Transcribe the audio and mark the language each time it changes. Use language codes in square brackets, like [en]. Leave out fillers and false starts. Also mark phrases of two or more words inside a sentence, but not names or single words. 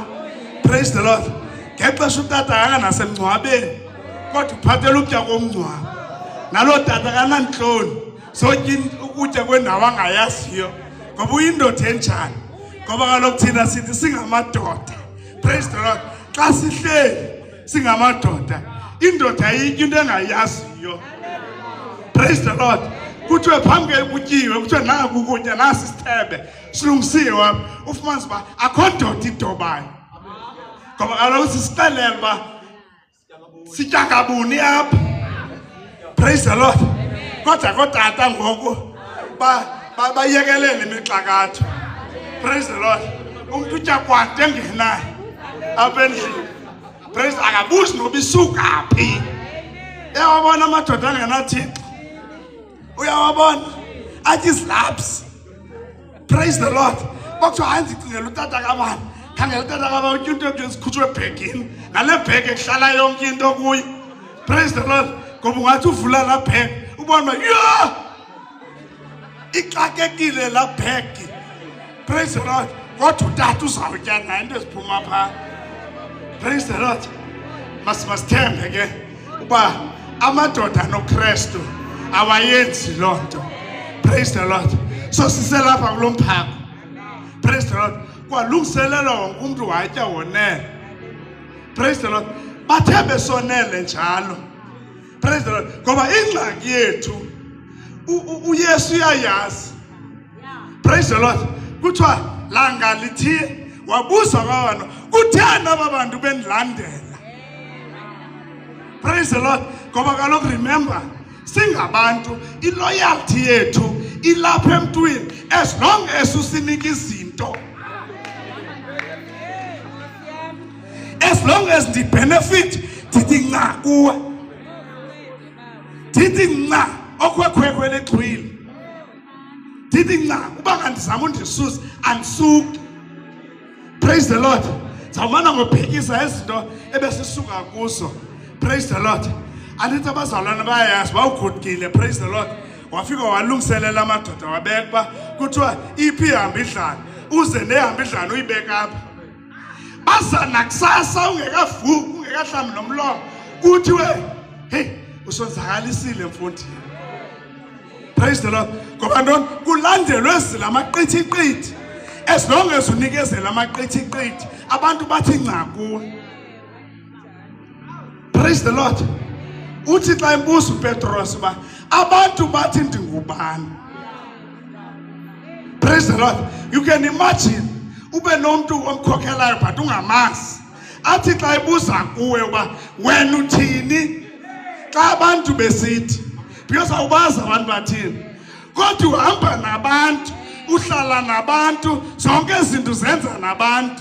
[en] Praise the Lord. [xh] Ngexesha utata akanasemngcwabeni kodwa uphathela ukutya komngcwabo. Nalo tata kanantloni sotya ukutya kwendawo angayaziyo ngoba uyindoda enjani ngoba kaloku thina sithi singamadoda. [en] Praise the Lord. [xh] Xa sihleli singamadoda indoda ayityi into engayaziyo. [en] Praise the Lord. [xh] Kuthiwe phambi kutyiwe kuthiwe naku ukutya nasi isithebe silungisiwe ufumanise uba akho ndoda idobayo ngoba kaloku sisixelela uba sitya kabuni apha. [en] Praise the Lord. [xh] Kodwa kotata ngoku bayekelele imixakatho. [en] Praise the Lord. [xh] Umntu utya kwade engenayo apha endlini. Praise akabuzi noba isuka phi. Uyawabona amadoda angenathixo. Uyawabona athi slaps. [en] Praise the Lord. [xh] Bakuthiwa hayi ndicingela utata kabani. Khangela utata kabani utya into esikhutshwe ebhegini. Ngale bhegi ekuhlala yonke into kuyo. [en] Praise the Lord. [xh] Ngoba ungathi uvula laa bhegi ubona yho ixakekile laa bhegi. [en] Praise the Lord. [xh] Kodwa utata uzawutya nayo into eziphuma phaa. [en] Praise the Lord. [xh] Masithembe ke uba amadoda noKristu awayenzi loo nto. [en] Praise the Lord. [xh] So siselapha kulo mphako. [en] Praise the Lord. [xh] Kwalungiselelwa wonke umntu watya wonele. [en] Praise the Lord. [xh] Bathe besonele njalo. [en] Praise the Lord. [xh] Ngoba ingxaki yethu uYesu uyayazi. [en] Praise the Lord. [xh] Kuthiwa langa lithile wabuza kwabantu kutheni aba bantu bendilandela. [en] Praise the Lord. [xh] Ngoba kaloku remember singabantu iloyalty yethu ilapha emntwini [en] as long as [xh] usinika izinto. [en] As long as the benefit [xh] ndithi nca kuwe. Ndithi nca okwekhwekhwe lexhwili. Ndithi nca uba ngandizama undisusa andisuki. [en] Praise the Lord. [xh] Zawumana ngophikisa izinto ebesisuka kuzo. [en] Praise the Lord. [xh] Andithi abazalwana bayayazi bawugudukile. [en] Praise the Lord. [xh] Wafika walungiselela amadoda wabeka uba kuthiwa iphi ihamba idlana uze nehamba idlana uyibeka apha. Baza nakusasa ungekavuki ungekahlambi nomlomo kuthiwe hey usonzakalisile mfundini. [en] Praise the Lord. [xh] Ngoba ntoni kulandelwe zilamaqithiqithi. [en] As long as [xh] unikezela amaqithiqithi abantu bathi nca kuwe. [en] Praise the Lord. [xh] Uthi xa imbuza uPetros uba abantu bathi ndingubani. [en] Praise the Lord. You can imagine [xh] ube nomuntu omkhokhelayo [en] but ungamazi. [xh] Athi xa ibuza kuwe uba wena uthini xa abantu besithi because awubazi abantu bathini. Kodwa uhamba nabantu uhlala nabantu zonke izinto zenza nabantu.